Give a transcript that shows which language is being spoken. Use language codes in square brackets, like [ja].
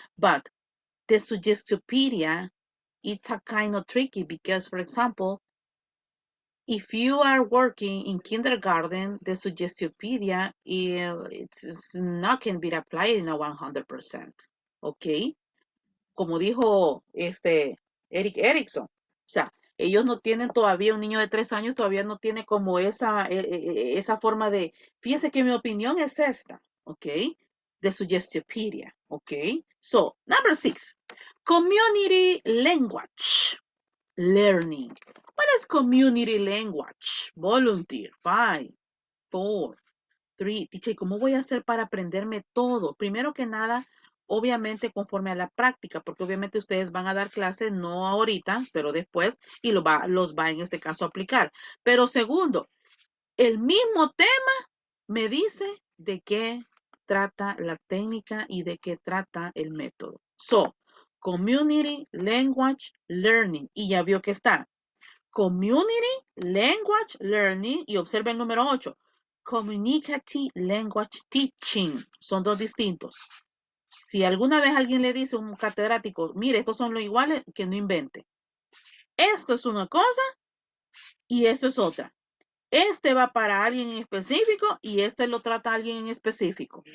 [en] But the Suggestopedia, it's a kind of tricky because, for example, if you are working in kindergarten, the Suggestopedia it's not can be applied in a 100%, okay? [es] Como dijo Eric Erickson, o sea, ellos no tienen todavía, un niño de 3 años todavía no tiene como esa forma de, fíjese que mi opinión es esta, ¿ok? [en] The Suggestopedia, ¿ok? So, number 6, community language learning. What is community language? Volunteer, 5, 4, 3. [es] Teacher, ¿cómo voy a hacer para aprenderme todo? Primero que nada, obviamente conforme a la práctica, porque obviamente ustedes van a dar clases, no ahorita, pero después, y los va en este caso a aplicar. Pero segundo, el mismo tema me dice de qué trata la técnica y de qué trata el método. So, Community Language Learning. Y ya vio que está. Community Language Learning. Y observa el número 8. [en] Communicative Language Teaching. [es] Son dos distintos. Si alguna vez alguien le dice a un catedrático, mire, estos son los iguales, que no invente. Esto es una cosa y esto es otra. Este va para alguien en específico y este lo trata a alguien en específico.